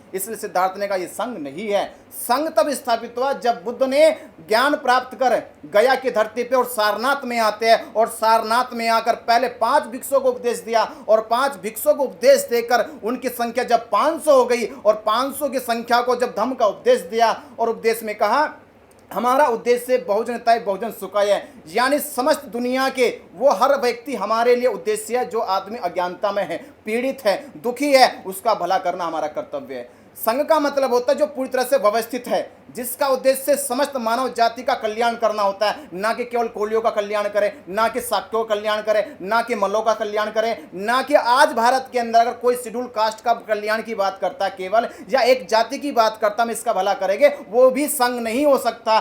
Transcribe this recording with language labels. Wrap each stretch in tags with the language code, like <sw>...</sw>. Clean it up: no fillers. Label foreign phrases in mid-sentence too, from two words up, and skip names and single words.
<hi>इसलिए सिद्धार्थ ने कहा ये संघ नहीं है। संघ तब स्थापित हुआ जब बुद्ध ने ज्ञान प्राप्त कर गया की धरती पे और सारनाथ में आते हैं, और सारनाथ में आकर पहले 5 भिक्षुओं को उपदेश दिया, और 5 भिक्षुओं को उपदेश देकर उनकी संख्या जब 500 हो गई, और 500 की संख्या को जब धम्म का उपदेश दिया और उपदेश में कहा हमारा उद्देश्य</hi> <pi>बहुजन हिताय बहुजन सुखाय</pi> <hi>है, यानी समस्त दुनिया के वो हर व्यक्ति हमारे लिए उद्देश्य है। जो आदमी अज्ञानता में है, पीड़ित है, दुखी है, उसका भला करना हमारा कर्तव्य है। संघ का मतलब होता है जो पूरी तरह से व्यवस्थित है, जिसका उद्देश्य समस्त मानव जाति का कल्याण करना होता है, ना कि केवल कोलियों का कल्याण करे, ना कि शाक्यों का कल्याण करे, ना कि मल्लों का कल्याण करे, ना कि आज भारत के अंदर अगर कोई</hi> <en>Scheduled Caste</en> <hi>का कल्याण की बात करता है केवल, या एक जाति की बात करता हम इसका भला करेंगे, वो भी संघ नहीं हो सकता।</hi>